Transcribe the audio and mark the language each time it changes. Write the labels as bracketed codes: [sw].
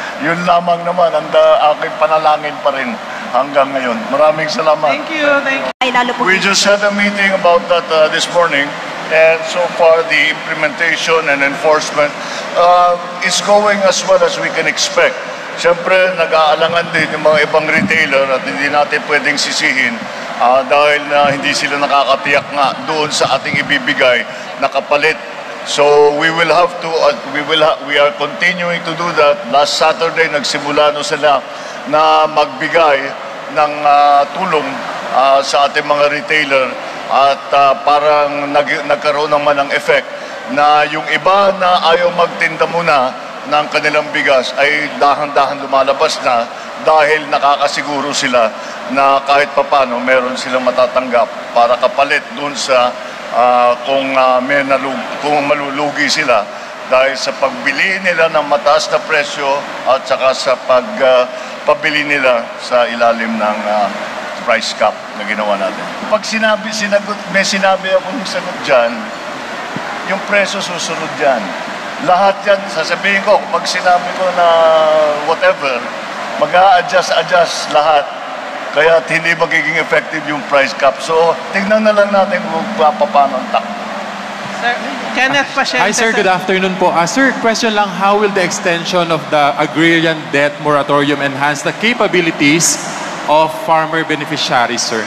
[tl] Yun lamang naman ang aking panalangin pa rin hanggang ngayon. Maraming salamat. [en] Thank you. We just had a meeting about that this morning. And so far, the implementation and enforcement is going as well as we can expect. [tl] Siyempre, nag-aalangan din yung mga ibang retailer at hindi natin pwedeng sisihin dahil hindi sila nakakatiyak nga doon sa ating ibibigay na kapalit. [en] So we will have to, we are continuing to do that. Last Saturday, [tl] nagsimula no sila na magbigay ng tulong sa ating mga retailer at parang nagkaroon naman ng effect na yung iba na ayaw magtinda muna ng kanilang bigas ay dahan-dahan lumalabas na dahil nakakasiguro sila na kahit papano meron silang matatanggap para kapalit dun sa kung malulugi sila dahil sa pagbili nila ng mataas na presyo at saka sa pagpabili nila sa ilalim ng price cap na ginawa natin. Pag may sinabi akong sagot dyan, yung presyo susunod dyan. Lahat yan, sasabihin ko, pag sinabi ko na whatever, mag-a-adjust lahat. Kaya hindi magiging effective yung price cap. So, tignan na lang natin kung paano ang takbo. Sir, Kenneth Pasyente. [en] Hi sir, good afternoon po. Sir, question lang, how will the extension of the agrarian debt moratorium enhance the capabilities of farmer beneficiaries, sir?